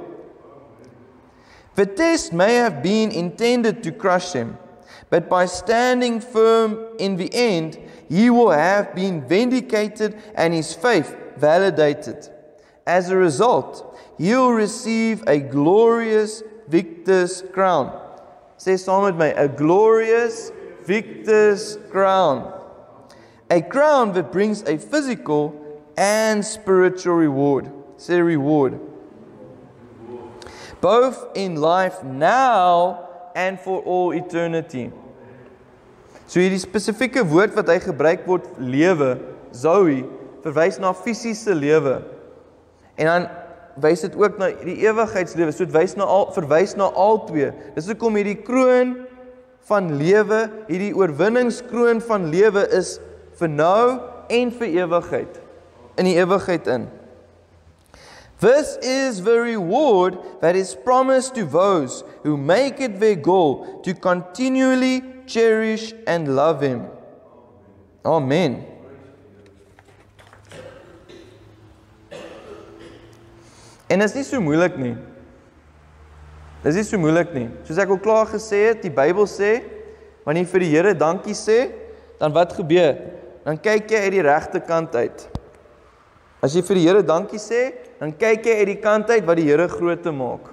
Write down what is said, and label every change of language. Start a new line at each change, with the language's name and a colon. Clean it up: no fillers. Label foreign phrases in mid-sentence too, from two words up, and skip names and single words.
English: The test may have been intended to crush him, but by standing firm in the end, he will have been vindicated and his faith validated. As a result, he'll receive a glorious victor's crown.
Afrikaans: Sê saam met my,
English: a glorious victor's crown. A crown that brings a physical and spiritual reward. Say reward. Both in life now and for all eternity.
Afrikaans: So hierdie spesifieke woord wat hy gebruik word, lewe, Zoe, verwys na fisiese lewe. En dan wys dit ook na die ewigheidslewe, so dit verwys na al twee. Dis hoekom hierdie kroon van lewe, hierdie oorwinningskroon van lewe is vir nou en vir ewigheid, in die ewigheid in.
English: This is the reward that is promised to those who make it their goal to continually cherish and love Him. Amen.
Afrikaans: En dit is nie so moeilik nie. Dit is nie so moeilik nie. Soos ek al klaar gesê het, die Bybel sê, wanneer jy vir die Here dankie sê, dan wat gebeur? Dan kyk jy uit die regte kant uit. As jy vir die Here dankie sê, dan kyk jy uit die kant uit wat die Here groot te maak.